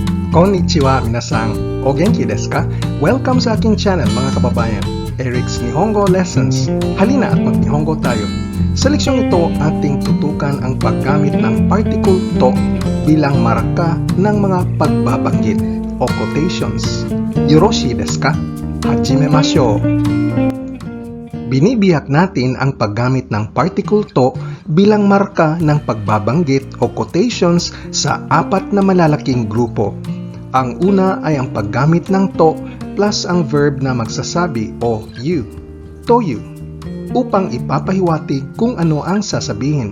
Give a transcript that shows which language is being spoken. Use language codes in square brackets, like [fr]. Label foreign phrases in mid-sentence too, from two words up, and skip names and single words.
[ja] こんにちは皆さん、お元気ですか? [tl] Welcome sa aking channel mga kababayan, Eric's Nihongo Lessons. Halina at mag-Nihongo tayo. Sa leksyong ito, ating tutukan ang paggamit ng particle to bilang marka ng mga pagbabanggit o quotations. [ja] よろしいですか？始めましょう! [tl] Binibiyak natin ang paggamit ng particle to bilang marka ng pagbabanggit o quotations sa apat na malalaking grupo. Ang una ay ang paggamit ng to plus ang verb na magsasabi o you, toyu, upang ipapahiwatig kung ano ang sasabihin.